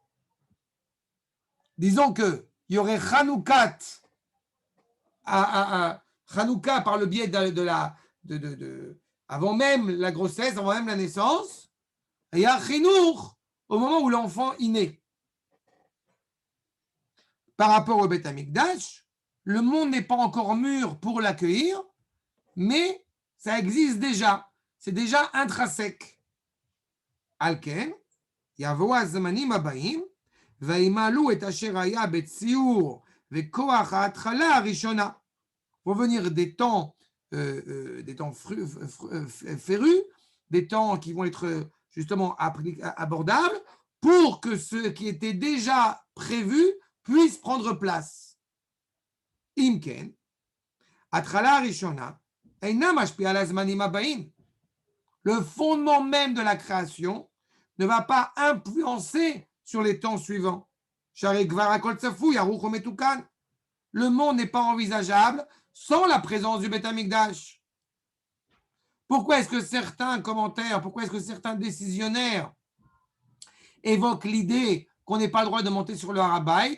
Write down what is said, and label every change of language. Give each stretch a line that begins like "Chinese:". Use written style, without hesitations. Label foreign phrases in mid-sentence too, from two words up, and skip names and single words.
French: Disons qu'il y aurait Hanoukat, Hanouka par le biais avant même la grossesse, avant même la naissance, et il y a Chinour au moment où l'enfant est né. Par rapport au Beth Amikdash, le monde n'est pas encore mûr pour l'accueillir, mais ça existe déjà. C'est déjà intrinsèque.
Hebrew: על כן יבואו הזמנים הבאים, וימלאו את אשר היה בציור וכוח ההתחלה הראשונה.
French: Vont venir des temps férus, des temps qui vont être justement abordables, pour que ce qui était déjà prévu puisse prendre place.
Hebrew: Imken, התחלה הראשונה, אינה משפיעה על הזמנים הבאים.
French: Le fondement même de la création ne va pas influencer sur les temps suivants. Le monde n'est pas envisageable sans la présence du Beth Amikdash. Pourquoi est-ce que certains commentaires, pourquoi est-ce que certains décisionnaires évoquent l'idée qu'on n'ait pas le droit de monter sur le Harabayt?